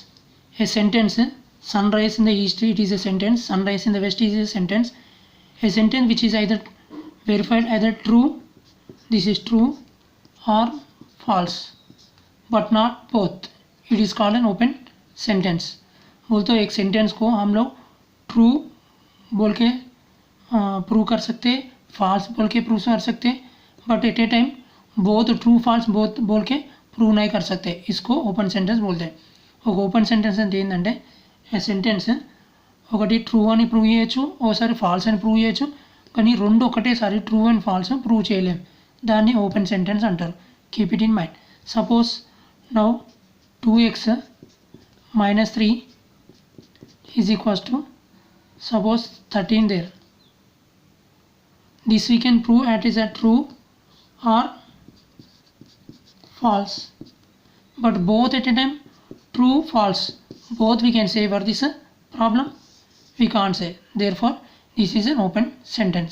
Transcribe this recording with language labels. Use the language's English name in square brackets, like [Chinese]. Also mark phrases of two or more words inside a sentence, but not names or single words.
[English] A sentence, sunrise in the east, it is a sentence, sunrise in the west is a sentence. A sentence which is either verified either true, this is true, or false, but not both, it is called an open sentence. [Hindi] बोल तो एक सेंटेंस को हम लोग ट्रू बोल के प्रूव कर सकते, फॉल्स बोल के प्रूव कर सकते, [English] but at a time both true false both [Hindi] बोल के प्रूव नहीं कर सकते. इसको [English] open sentence [Hindi] बोलते हैं. [Telugu] ఒక [English] open sentence [Telugu] అంటే ఏంటంటే ఆ సెంటెన్స్ ఒకటి ట్రూ అని ప్రూవ్ చేయొచ్చు, ఓసారి ఫాల్స్ అని ప్రూవ్ చేయొచ్చు, కానీ రెండు ఒకటేసారి [English] true and false [Telugu] ప్రూవ్ చేయలేము. దాన్ని [English] open sentence [Telugu] అంటారు. [English] Keep it in mind. Suppose now 2x minus 3 is equals to suppose 13 there. This we can prove it is a true or false, but both at a time true false both we can say for this problem we can't say, therefore this is an open sentence.